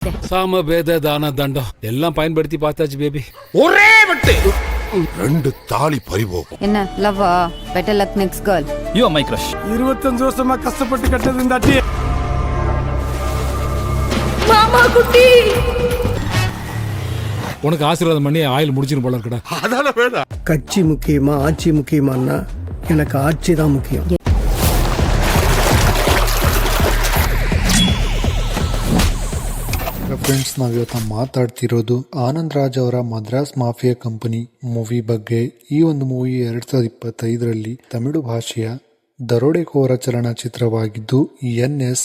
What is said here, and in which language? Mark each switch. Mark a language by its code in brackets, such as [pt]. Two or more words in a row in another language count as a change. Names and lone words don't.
[ta] சாம பேத தான தண்டம் எல்லாம் பயன்படுத்தி பார்த்தாச்சு பேபி. ஒரே வெட்டு 2 தாலி பறிபோகும். என்ன லவ்வா? [en] better luck next girl. you are my crush. [ta] 25 வருஷமா கஷ்டப்பட்டு கட்டது இந்த அட்டி. மாமா குட்டி உனக்கு ஆசீர்வாதம் பண்ணி ஆயில் முடிச்சிரும் போல இருக்கடா. அதான வேணா. கட்சி முக்கியமா ஆட்சி முக்கியமான்னா எனக்கு ஆட்சி தான் முக்கியம். [kn] ಫ್ರೆಂಡ್ಸ್, ನಾವಿವತ್ತು ಮಾತಾಡ್ತಿರೋದು ಆನಂದ್ ರಾಜ್ ಅವರ ಮದ್ರಾಸ್ ಮಾಫಿಯಾ ಕಂಪನಿ ಮೂವಿ ಬಗ್ಗೆ. ಈ ಒಂದು ಮೂವಿ 2025ರಲ್ಲಿ ತಮಿಳು ಭಾಷೆಯ ದರೋಡೆಕೋರ ಚಲನಚಿತ್ರವಾಗಿದ್ದು ಎನ್.ಎಸ್.